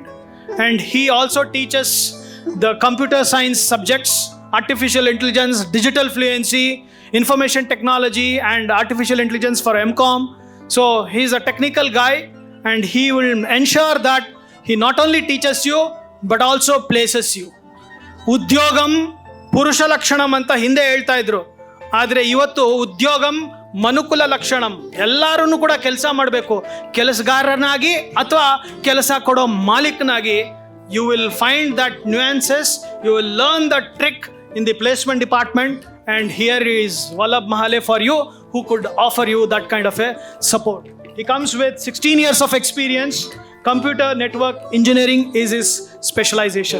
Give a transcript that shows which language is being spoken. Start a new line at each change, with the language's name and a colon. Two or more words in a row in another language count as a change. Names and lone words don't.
English: And he also teaches the computer science subjects, artificial intelligence, digital fluency, information technology, and artificial intelligence for MCOM. So he is a technical guy, and he will ensure that he not only teaches you but also places you.
Sanskrit: ಉದ್ಯೋಗಂ ಪುರುಷ ಲಕ್ಷಣಂ
Kannada: ಅಂತ ಹಿಂದೆ ಹೇಳ್ತಾ ಇದ್ರು, ಆದರೆ ಇವತ್ತು
Sanskrit: ಉದ್ಯೋಗಂ ಮನುಕುಲ ಲಕ್ಷಣಂ.
Kannada: ಎಲ್ಲರೂ ಕೂಡ ಕೆಲಸ ಮಾಡಬೇಕು, ಕೆಲಸಗಾರನಾಗಿ ಅಥವಾ ಕೆಲಸ ಕೊಡೋ ಮಾಲೀಕನಾಗಿ.
English: You will find that nuances, you will learn the trick in the placement department, and here is Vallabh Mahale for you, who could offer you that kind of a support. He comes with 16 years of experience. Computer network engineering is his specialization.